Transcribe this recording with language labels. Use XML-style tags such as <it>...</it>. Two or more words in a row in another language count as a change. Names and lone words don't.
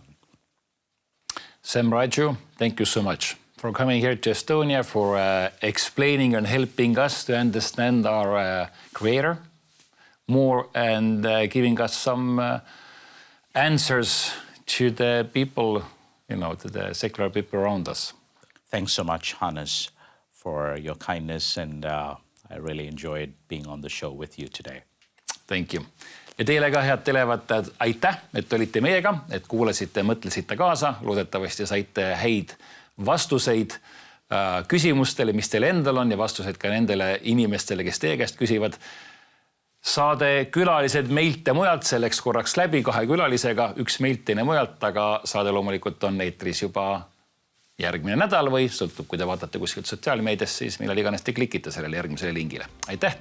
<en>Sam Raju, thank you so much for coming here to Estonia, for explaining and helping us to understand our Creator more, and giving us some answers to the people, you know, to the secular people around us. Thanks so much, Hannes, for your kindness, and I really enjoyed being on the show with you today. Thank you.</en> <et>Ja teile ka, head televaatajad, aitäh, et olite meiega, et kuulasite, mõtlesite kaasa. Loodetavasti saite häid vastuseid küsimustele, mis teil endal on, ja vastuseid ka nendele inimestele, kes teie käest küsivad. Saade külalised meilt ja mujalt, selleks korraks läbi 2 külalisega, 1 meilt, teine mujalt, aga saade loomulikult on eetris juba järgmine nädal või sõltub, kui te vaatate kuskilt sotsiaalmeedias, siis millal iganes te klikite sellele järgmisele lingile.</et>